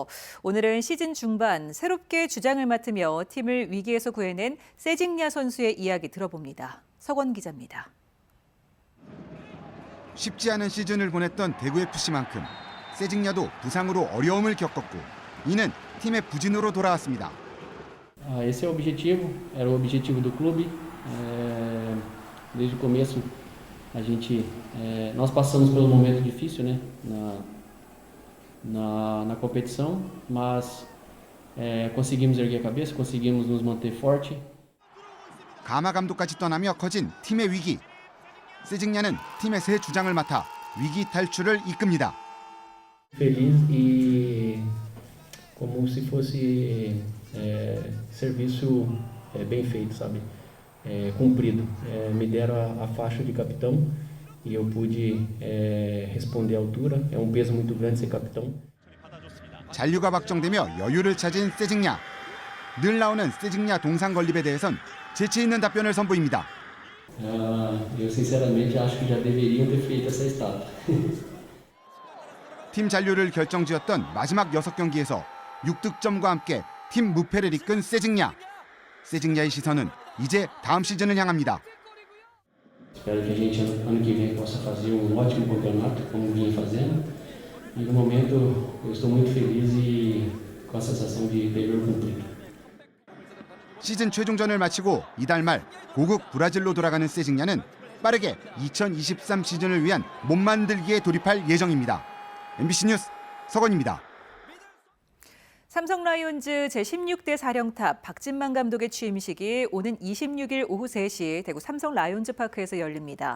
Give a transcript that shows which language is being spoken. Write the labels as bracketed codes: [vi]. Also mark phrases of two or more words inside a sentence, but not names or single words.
[ko] 오늘은 시즌 중반 새롭게 주장을 맡으며 팀을 위기에서 구해낸 세징야 선수의 이야기 들어봅니다. 석원 기자입니다. 쉽지 않은 시즌을 보냈던 대구FC만큼 세징야도 부상으로 어려움을 겪었고 이는 팀의 부진으로 돌아왔습니다. [pt] Esse é o objetivo, era o objetivo do clube. Desde o começo nós passamos por um momento difícil, né, na competição, mas conseguimos erguer a cabeça, conseguimos nos manter forte. [ko] 가마 감독까지 떠나며 커진 팀의 위기. 세징야는 팀의 새 주장을 맡아 위기 탈출을 이끕니다. [pt] Feliz e como se fosse serviço bem feito, sabe? Cumprido. Me deram a faixa de capitão e eu pude responder à altura. É um peso muito grande ser capitão. [ko] 잔류가 확정되며 여유를 찾은 세징야. 늘 나오는 세징야 동상 건립에 대해선 재치 있는 답변을 선보입니다. [pt] Eu sinceramente acho que já deveriam ter feito essa estátua. [ko] 팀 잔류를 결정지었던 마지막 6경기에서 6득점과 함께 팀 무패를 이끈 세징야. 세징야의 시선은 이제 다음 시즌을 향합니다. [pt] Espero que a gente ano que vem possa fazer ótimo campeonato, como vinha fazendo. E no momento eu estou muito feliz e com a sensação de dever cumprido. [ko] 시즌 최종전을 마치고 이달 말 고국 브라질로 돌아가는 세징야는 빠르게 2023 시즌을 위한 몸 만들기에 돌입할 예정입니다. MBC 뉴스 서건입니다. 삼성 라이온즈 제16대 사령탑 박진만 감독의 취임식이 오는 26일 오후 3시 대구 삼성 라이온즈 파크에서 열립니다.